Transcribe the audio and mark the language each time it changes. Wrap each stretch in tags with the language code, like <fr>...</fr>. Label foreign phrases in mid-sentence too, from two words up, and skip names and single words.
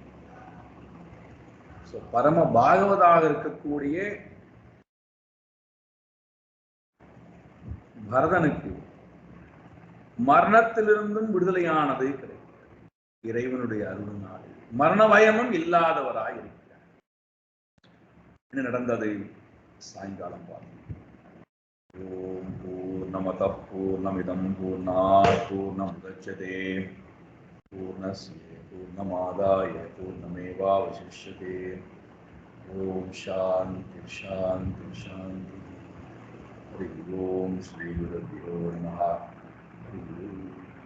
<ta>பரம பாகவதாக இருக்கக்கூடிய பரதனுக்கு மரணத்திலிருந்தும் விடுதலையானது கிடைக்கிறது. இறைவனுடைய அருளினாலே மரண பயமும் இல்லாதவராய் இருக்கிறார். என்ன நடந்தது? சாயங்காலம் பார்த்தோம்.</ta> <sa>ओम् पूर्णमदः पूर्णमिदं पूर्णात् पूर्णमुदच्यते पूर्णस्य पूर्णमादाय पूर्णमेवावशिष्यते. ओम् शान्ति शान्ति शान्ति. हरि ओम् श्री गुरुभ्यो नमः.</sa>